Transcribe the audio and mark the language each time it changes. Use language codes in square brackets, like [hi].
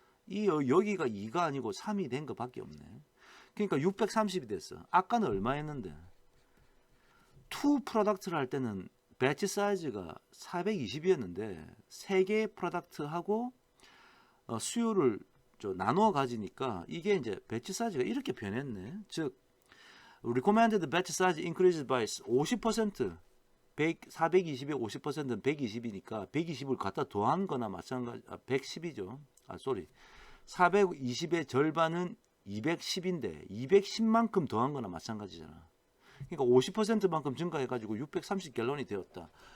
[ko] 여기가 2가 아니고 3이 된 것밖에 없네. 그러니까 630이 됐어. 아까는 얼마였는데? 2 프로덕트를 할 때는 배치 사이즈가 420이었는데 3개의 프로덕트하고 수요를 나누어 가지니까 이게 이제 배치 사이즈가 이렇게 변했네. [en] 즉 recommended batch size increased by 50%. [ko] 420에 50%는 120이니까 120을 갖다 더한 거나 마찬가지. 110이죠. 420의 절반은 210인데 210만큼 더한 거나 마찬가지잖아. 그러니까 50%만큼 증가해가지고 630갤런이 되었다.